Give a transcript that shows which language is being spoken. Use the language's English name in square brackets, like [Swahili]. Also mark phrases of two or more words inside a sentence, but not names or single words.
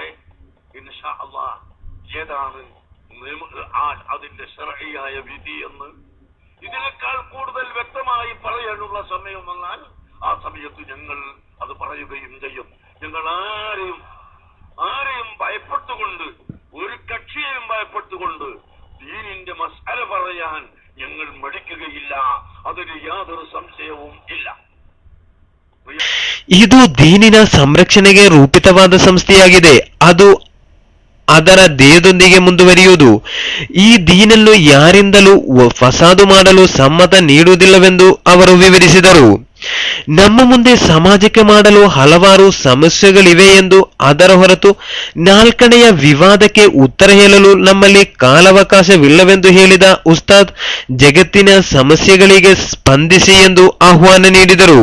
[Arabic] إن شاء الله [Malayalam] ഏതാണ് അതിന്റെ ശർഈയായ വിധി എന്ന് ഇതിനേക്കാൾ കൂടുതൽ വ്യക്തമായി പറയാനുള്ള സമയം വന്നാൽ ആ സമയത്ത് ഞങ്ങൾ അത് പറയുകയും ചെയ്യും. ഞങ്ങൾ ആരെയും ഭയപ്പെട്ടുകൊണ്ട്, ഒരു കക്ഷിയെയും ഭയപ്പെട്ടുകൊണ്ട് ദീനിന്റെ മസ്അല പറയാൻ ഞങ്ങൾ മടിക്കുകയില്ല. അതിന് യാതൊരു സംശയവും ഇല്ല. [Kannada] ಇದು ದೀನಿನ ಸಂರಕ್ಷಣೆಗೆ ರೂಪಿತವಾದ ಸಂಸ್ಥೆಯಾಗಿದೆ. ಅದು ಅದರ ಧ್ಯೇಯದೊಂದಿಗೆ ಮುಂದುವರಿಯುವುದು. ಈ ದೀನನ್ನು ಯಾರಿಂದಲೂ ಫಸಾದು ಮಾಡಲು ಸಮ್ಮತ ನೀಡುವುದಿಲ್ಲವೆಂದು ಅವರು ವಿವರಿಸಿದರು. ನಮ್ಮ ಮುಂದೆ ಸಮಾಜಕ್ಕೆ ಮಾಡಲು ಹಲವಾರು ಸಮಸ್ಯೆಗಳಿವೆ ಎಂದು, ಅದರ ಹೊರತು ನಾಲ್ಕನೆಯ ವಿವಾದಕ್ಕೆ ಉತ್ತರ ಹೇಳಲು ನಮ್ಮಲ್ಲಿ ಕಾಲಾವಕಾಶವಿಲ್ಲವೆಂದು ಹೇಳಿದ ಉಸ್ತಾದ್, ಜಗತ್ತಿನ ಸಮಸ್ಯೆಗಳಿಗೆ ಸ್ಪಂದಿಸಿ ಎಂದು ಆಹ್ವಾನ ನೀಡಿದರು.